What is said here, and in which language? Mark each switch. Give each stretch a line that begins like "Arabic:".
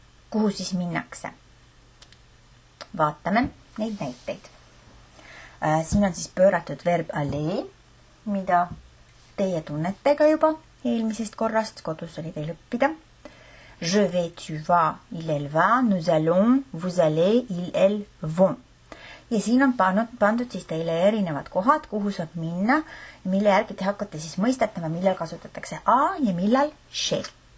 Estonian: Kuhu siis minnakse? Vaatame neid näiteid. Siin on siis pööratud verb aller, mida teie tunnete ka juba eelmisest korrast, kodus oli teil õppida.
French: Je vais, tu vas, il, elle va, nous allons, vous allez, il, elles vont.
Estonian: Ja siin on pandud siis teile erinevad kohad, kuhu saab minna, mille järgi te hakkate siis mõistetama, millal kasutatakse a ja millal chez.